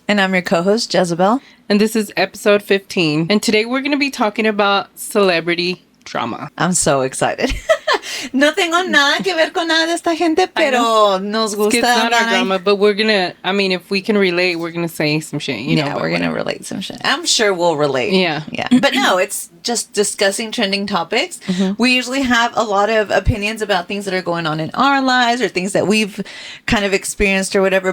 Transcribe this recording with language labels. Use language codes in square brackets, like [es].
[en] And I'm your co-host, Jezebel. And this is episode 15. And today we're going to be talking about celebrity drama. I'm so excited. [es] No tengo nada que ver con nada de esta gente, pero nos gusta. [en] It's not our drama, but we're going to, if we can relate, we're going to say some shit. Yeah, we're going to relate some shit. I'm sure we'll relate. Yeah. But no, it's just discussing trending topics. Mm-hmm. We usually have a lot of opinions about things that are going on in our lives or things that we've kind of experienced or whatever.